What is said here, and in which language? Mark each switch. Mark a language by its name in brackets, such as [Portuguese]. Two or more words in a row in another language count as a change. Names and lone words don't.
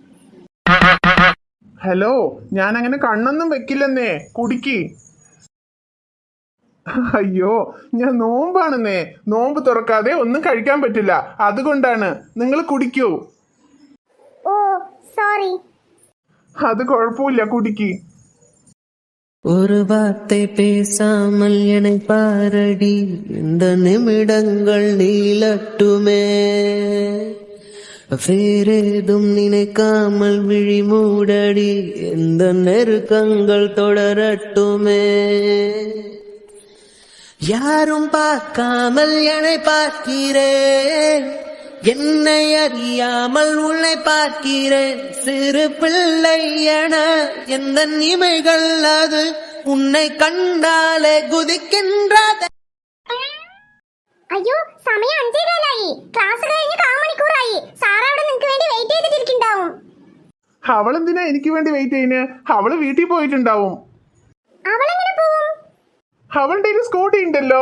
[Malayalam] ഹലോ, ഞാൻ അങ്ങനെ കണ്ണൊന്നും വെക്കില്ലെന്നേ. കുടിക്കി. അയ്യോ, ഞാൻ നോമ്പാണെന്നേ. നോമ്പ് തുറക്കാതെ ഒന്നും കഴിക്കാൻ പറ്റില്ല, അതുകൊണ്ടാണ്. നിങ്ങൾ കുടിക്കൂ. സോറി. അത് കുഴപ്പമില്ല, കുടിക്കി. [Tamil] ஒரு வார்த்தை பேசாமல் என்னை பாரடி, இந்த நிமிடங்கள் நீளட்டுமே. வேறேதும் நினைக்காமல் விழி மூடடி, இந்த நெருக்கங்கள் தொடரட்டுமே. யாரும் பார்க்காமல் என்னை பார்க்கிறேன், என்னை அறியாமல் உன்னை பார்க்கிறேன். சிறு பிள்ளை என எந்த இமைகள் அது உன்னை கண்டாலே குதிக்கின்றது. [Malayalam] അയ്യോ, സമയം 5:15 ക്ലാസ് കഴിഞ്ഞ് 1/4 മണിക്കൂറായി. സാറ് അവിടെ നിങ്ങൾക്ക് വേണ്ടി വെയിറ്റ് ചെയ്തിട്ടിരിക്കുന്നുണ്ടാവും. അവളെന്തിനാ എനിക്ക് വേണ്ടി വെയിറ്റ് ചെയ്യുന്നത്? അവള് വീട്ടിൽ പോയിട്ടുണ്ടാവും. അവളെങ്ങനെ പോവും? അവളുടെ ഒരു സ്കൂട്ടി ഉണ്ടല്ലോ.